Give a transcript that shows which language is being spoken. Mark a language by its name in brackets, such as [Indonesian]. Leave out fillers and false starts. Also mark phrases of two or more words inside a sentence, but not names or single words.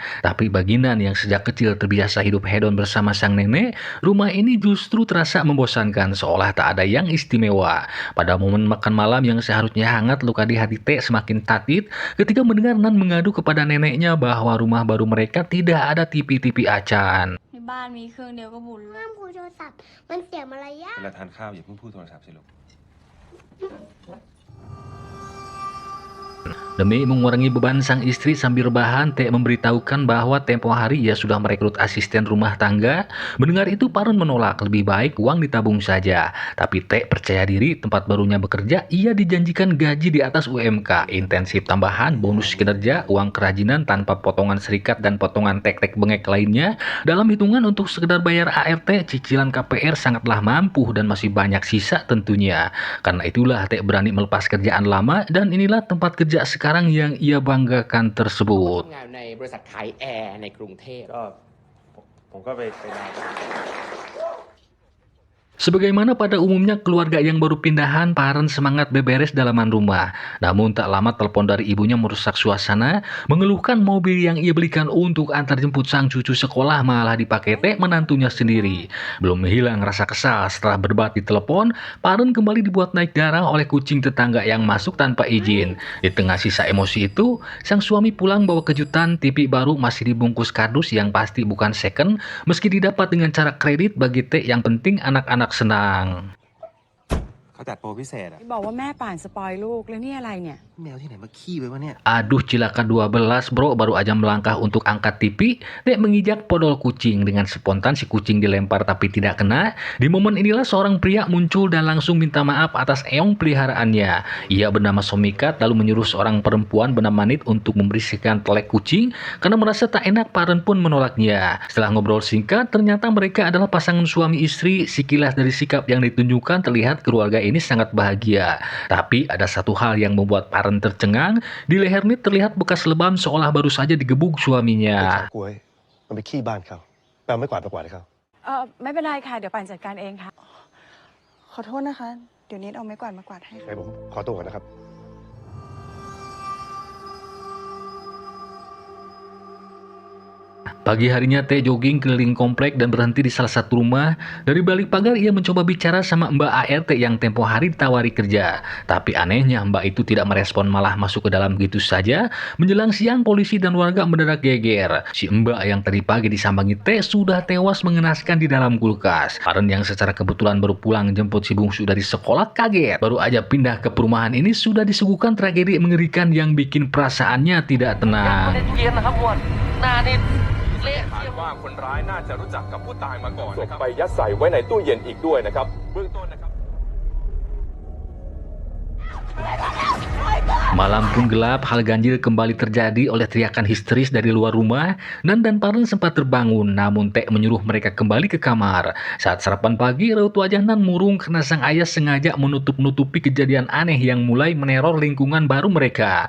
[Indonesian] Tapi bagi Nan yang sejak kecil terbiasa hidup hedon bersama sang nenek, rumah ini justru terasa membosankan, seolah tak ada yang istimewa. Pada momen makan malam yang seharusnya hangat, luka di hati T semakin tatit ketika mendengar Nan mengadu kepada neneknya bahwa rumah baru mereka tidak ada TV-TV acan. [Thai] ในบ้านมีเครื่องเดียวก็บุญแล้ว ห้ามคุยโทรศัพท์มันเสียมารยาท เวลาทานข้าวอย่าเพิ่งพูดโทรศัพท์สิลูก [Indonesian] Demi mengurangi beban sang istri sambil rebahan, T memberitahukan bahwa tempo hari ia sudah merekrut asisten rumah tangga. Mendengar itu, Paren menolak, lebih baik uang ditabung saja. Tapi T percaya diri, tempat barunya bekerja, ia dijanjikan gaji di atas UMK, intensif tambahan, bonus kinerja, uang kerajinan tanpa potongan serikat dan potongan tek-tek bengek lainnya. Dalam hitungan untuk sekedar bayar ART, cicilan KPR sangatlah mampu dan masih banyak sisa tentunya. Karena itulah T berani melepas kerjaan lama dan inilah tempat kerja sekarang yang ia banggakan tersebut. [Thai] ทำงานในบริษัทขายแอร์ในกรุงเทพ ก็ผมก็ไปนอน [Indonesian] Sebagaimana pada umumnya keluarga yang baru pindahan, Paren semangat beberes dalaman rumah. Namun tak lama telepon dari ibunya merusak suasana, mengeluhkan mobil yang ia belikan untuk antar jemput sang cucu sekolah malah dipakai T menantunya sendiri. Belum hilang rasa kesal setelah berdebat di telepon, Paren kembali dibuat naik darah oleh kucing tetangga yang masuk tanpa izin. Di tengah sisa emosi itu, sang suami pulang bawa kejutan, TV baru masih dibungkus kardus yang pasti bukan second, meski didapat dengan cara kredit. Bagi T yang penting anak-anak senang. [Thai] เขาจัดโปรพิเศษอะ บอกว่าแม่ป่านสปอยลูกแล้วนี่อะไรเนี่ย แมวที่ไหนมาขี้ไว้วะเนี่ย [Indonesian] Aduh cilaka 12 bro, baru aja melangkah untuk angkat TV, Dek menginjak podol kucing. Dengan spontan si kucing dilempar tapi tidak kena. Di momen inilah seorang pria muncul dan langsung minta maaf atas eong peliharaannya. Ia bernama Somikat lalu menyuruh seorang perempuan bernama Nit untuk membersihkan telek kucing karena merasa tak enak. Paren pun menolaknya. Setelah ngobrol singkat, ternyata mereka adalah pasangan suami istri. Sekilas dari sikap yang ditunjukkan terlihat keluarga ini sangat bahagia. Tapi ada satu hal yang membuat Paren tercengang. Di leher Nit terlihat bekas lebam seolah baru saja digebuk suaminya. [Thai] กล้วยมันไปขี้บ้านเขาไปเอาไม้กวาดให้เขา ไม่เป็นไรค่ะ เดี๋ยวป่านจัดการเองค่ะ ขอโทษนะคะ เดี๋ยวนิดเอาไม้กวาดมากวาดให้ค่ะ ให้ผมขอตัวก่อนนะครับ [Indonesian] Pagi harinya T jogging keliling komplek dan berhenti di salah satu rumah. Dari balik pagar ia mencoba bicara sama Mbak ART yang tempo hari ditawari kerja. Tapi anehnya Mbak itu tidak merespon, malah masuk ke dalam gitu saja. Menjelang siang polisi dan warga mendadak geger. Si Mbak yang tadi pagi disambangi T sudah tewas mengenaskan di dalam kulkas. Paren yang secara kebetulan baru pulang jemput si bungsu dari sekolah kaget. Baru aja pindah ke perumahan ini sudah disuguhkan tragedi mengerikan yang bikin perasaannya tidak tenang. [Thai] ว่าคนร้ายน่าจะรู้จักกับผู้ตายมาก่อนนะครับศพไปยัดใส่ไว้ในตู้เย็นอีกด้วยนะครับเบื้องต้นนะครับ [Indonesian] Malam pun gelap, hal ganjil kembali terjadi oleh teriakan histeris dari luar rumah. Nan dan Paren sempat terbangun, namun T menyuruh mereka kembali ke kamar. Saat sarapan pagi, raut wajah Nan murung karena sang ayah sengaja menutup-nutupi kejadian aneh yang mulai meneror lingkungan baru mereka.